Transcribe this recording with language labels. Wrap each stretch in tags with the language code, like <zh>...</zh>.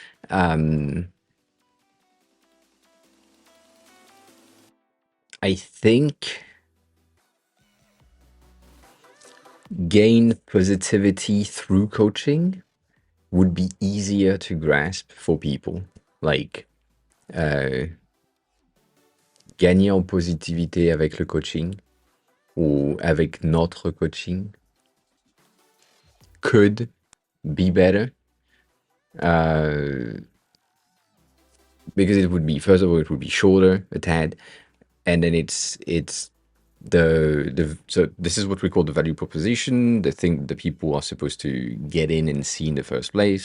<en>I think gain positivity through coaching would be easier to grasp for people. Like</en> <fr>gagner en positivité avec le coaching ou avec notre coaching</fr> <en>could be better. Because it would be, first of all, it would be shorter, a tad, and then it's so this is what we call the value proposition, the thing the people are supposed to get in and see in the first place.</en>